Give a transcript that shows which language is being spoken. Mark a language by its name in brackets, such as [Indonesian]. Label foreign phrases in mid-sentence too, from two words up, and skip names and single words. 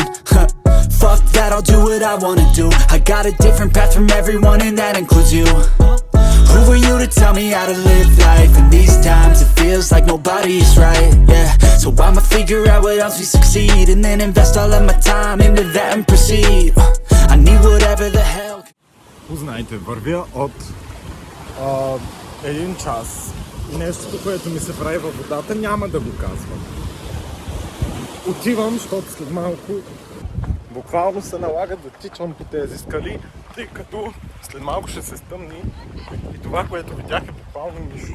[English] Fuck that, I'll do what I wanna do. I got a different path from everyone and that includes you. Who are you to tell me how to live life? In these times it feels like nobody is right, yeah. So I'ma figure out what else we succeed, and then invest all of my time into that and proceed. I need whatever the hell. [Bulgarian] Познайте, вървя от 1 час и нещото, което ми се прави във водата, няма да го казвам. Отивам, защото след малко буквално се налага да тичам по тези скали, тъй като след малко ще се стъмни и това, което видях е буквално нищо.